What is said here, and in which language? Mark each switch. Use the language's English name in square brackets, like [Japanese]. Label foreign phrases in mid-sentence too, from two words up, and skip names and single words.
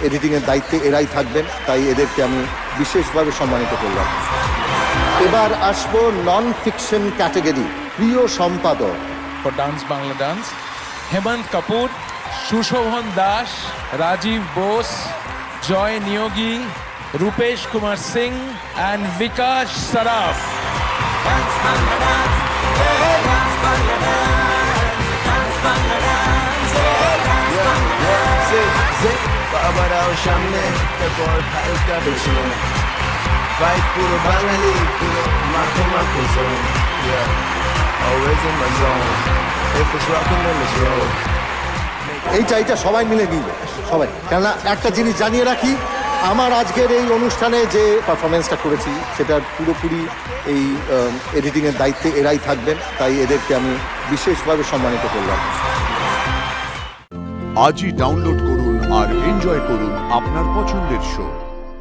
[Bangla] এডিটিংয়ের দায়িত্বে এরাই থাকবেন, তাই এদেরকে আমি বিশেষভাবে সম্মানিত করলাম। এবার আসবো [English] non fiction category, [Bangla] প্রিয় সম্পাদক। [English] For Dance Bangla Dance, Hemant Kapoor, Sushobhan Das, Rajiv Bose, Joy Niyogi, Rupesh Kumar Singh, and Vikash Saraf. Dance Bangla Dance, hey, Dance Bangla Dance, Dance Bangla Dance, hey, Dance Bangla Dance. [Bangla] বাবারাও সামনে তারপর হালকা পেছনে ফাইট পুরো বাঙালি পুরো মাখো মাখো [English] zone, yeah, always in my zone, if it's rockin' then it's roll. [Bangla] এইটা সবাই মিলে নিবে, সবাই। কেননা একটা জিনিস জানিয়ে রাখি, আমার আজকের এই অনুষ্ঠানে যে পারফরমেন্সটা করেছি সেটার পুরোপুরি এই এডিটিংয়ের দায়িত্বে এরাই থাকবেন, তাই এদেরকে আমি বিশেষভাবে সম্মানিত করলাম। আজই ডাউনলোড করুন আর এনজয় করুন আপনার পছন্দের শো।